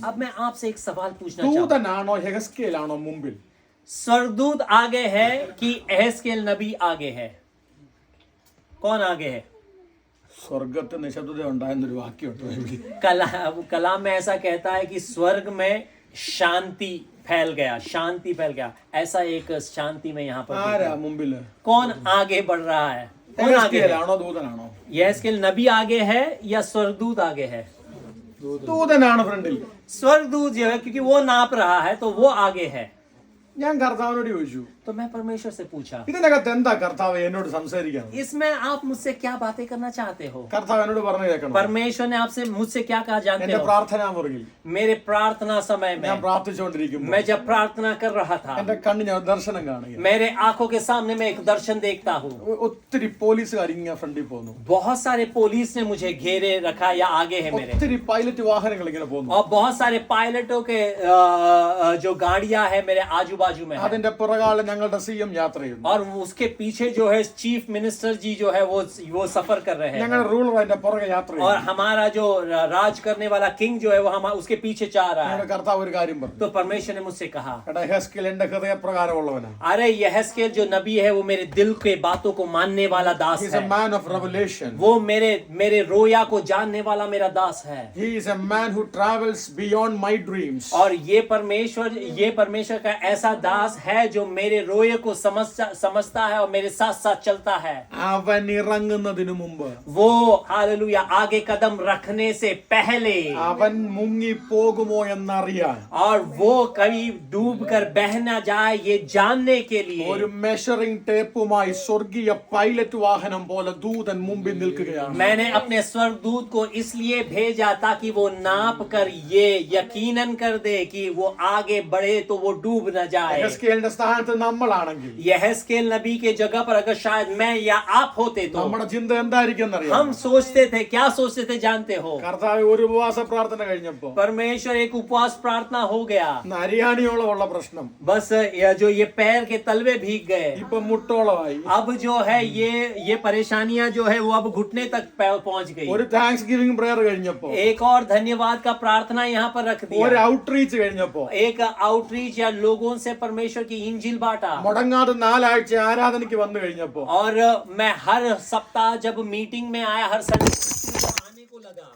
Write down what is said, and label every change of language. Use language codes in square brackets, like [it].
[hi] अब मैं आपसे एक सवाल पूछना चाहता हूँ. [ml] ദൂതനാണോ യെഹെസ്കേലാണോ മുമ്പിൽ? [hi] स्वर्गदूत आगे है कि एहस्केल नबी आगे है? कौन आगे है? [ml] സ്വർഗത്തിൽ നിശബ്ദത ഉണ്ടായെന്നൊരു വാക്യമുണ്ട് ബൈബിളിൽ. [hi] कलाम में ऐसा कहता है कि स्वर्ग में शांति फैल गया. ऐसा एक शांति में यहाँ पर [ml] ആരാ മുമ്പില്? [hi] कौन आगे बढ़ रहा है? कौन आगे है? [ml] യെഹെസ്കേലാണോ ദൂതനാണോ? [hi] यहेजकेल नबी आगे है या स्वर्गदूत आगे है? [ml] ദൂതനാണ് ഫ്രണ്ടിൽ. [hi] स्वर्गदूत जो है क्योंकि वो नाप रहा है तो वो आगे है. [ml] ഞാൻ കർത്താവിനോട് ചോദിച്ചു, [hi] तो मैं परमेश्वर से पूछा, [ml] ഇതിനകത്ത് എന്താ കർത്താവ് എന്നോട് സംസാരിക്കാൻ? [hi] इसमें आप मुझसे क्या बातें करना चाहते हो? [ml] കർത്താവ് എന്നോട് പറഞ്ഞു കേൾക്കണം. [hi] परमेश्वर ने आपसे मुझसे क्या कहा जानते [ml] എന്റെ [hi] हो? [ml] പ്രാർത്ഥനാ മുറിയിൽ [hi] मेरे प्रार्थना समय [ml] ഞാൻ [hi] में [ml] പ്രാർത്ഥിച്ചുകൊണ്ടിരിക്കുമ്പോൾ [hi] मैं जब प्रार्थना कर रहा था [ml] എന്റെ കണ്ണിന് ഞാൻ ദർശനം കാണുക. [hi] मेरे आंखों के सामने मैं एक दर्शन देखता हूँ. [ml] ഒത്തിരി പോലീസുകാർ ഇങ്ങനെ ഫ്രണ്ടിൽ പോകുന്നു. [hi] बहुत सारे पुलिस ने मुझे घेरे रखा या आगे है मेरे. [ml] ഒത്തിരി പൈലറ്റ് വാഹനങ്ങൾ ഇങ്ങനെ പോകുന്നു. [hi] और बहुत सारे पायलटों के जो गाड़ियां है मेरे आजू बाजू में है. [ml] അതിന്റെ പുറകാലെ ഞങ്ങളുടെ CM യാത്ര ചെയ്യുന്നു. [hi] और उसके पीछे जो है चीफ मिनिस्टर जी जो है वो सफर कर रहे हैं. [ml] ഞങ്ങളുടെ റൂളർ അതിന്റെ പുറകെ യാത്ര [hi] और [ml] ചെയ്യുന്നു. [hi] हमारा जो राज करने वाला किंग जो है वो हम उसके पीछे जा रहा [ml] ഞങ്ങളുടെ [hi] है. [ml] കർത്താവ് ഒരു കാര്യം പറഞ്ഞു. [hi] तो परमेश्वर ने मुझसे कहा, [ml] എടാ യെഹെസ്കേൽ എന്റെ ഹൃദയപ്രകാരമുള്ളവനാ. [hi] अरे यहेजकेल जो नबी है वो मेरे दिल के बातों को मानने वाला दास [en] He is a [hi] है. [en] man of revelation. [hi] वो मेरे रोया को जानने वाला मेरा दास है. [en] He is a man who travels beyond my dreams. [hi] और ये परमेश्वर का ऐसा दास है जो मेरे रोए को समझता है और मेरे साथ साथ चलता है. [ml] അവൻ ഇറങ്ങുന്നതിനു മുമ്പ് [hi] वो हालेलुया आगे कदम रखने से पहले [ml] അവൻ മുങ്ങി പോകുമോ എന്നറിയാൻ [hi] और वो कभी डूब कर बह न जाए ये जानने के लिए [ml] ഒരു മെഷറിംഗ് ടേപ്പുമായി സ്വർഗീയ പൈലറ്റ് വാഹനം പോലെ ദൂതൻ മുമ്പിൽ നിൽക്കുകയാണ്. [hi] मैंने अपने स्वर्गदूत को इसलिए भेजा ताकि वो नाप कर ये यकीनन कर दे कि वो आगे बढ़े तो वो डूब न जाए. [ml] യെഹെസ്കേലിന്റെ സ്ഥാനത്ത് നമ്മളാണെങ്കിൽ [hi] यहेजकेल नबी के जगह पर अगर शायद मैं या आप होते तो [ml] നമ്മുടെ ചിന്ത എന്തായിരിക്കും എന്നറിയാം. [hi] हम सोचते थे, क्या सोचते थे जानते हो? [ml] കർത്താവ് ഒരു ഉപവാസ പ്രാർത്ഥന കഴിഞ്ഞപ്പോ [hi] परमेश्वर एक उपवास प्रार्थना हो गया. [ml] നരിയാണിയോളം ഉള്ള പ്രശ്നം [hi] बस ये पैर के तलवे भीग गए. [ml] ഇപ്പൊ മുട്ടോളമായി. [hi] अब जो है ये परेशानियां जो है वो अब घुटने तक पहुंच गई. [ml] ഒരു താങ്ക്സ് ഗിവിംഗ് പ്രയർ കഴിഞ്ഞപ്പോ [hi] एक और धन्यवाद का प्रार्थना यहाँ पर रख [ml] ഒരു [hi] दिया. [ml] ഔട്ട്റീച്ച് കഴിഞ്ഞപ്പോ [hi] एक आउटरीच या लोगों से परमेश्वर की इंजिल बांटा. [ml] മുടങ്ങാതെ 4 ആഴ്ച ആരാധനയ്ക്ക് വന്നു കഴിഞ്ഞപ്പോ [hi] और मैं हर सप्ताह जब मीटिंग में आया हर संडे आने को लगा.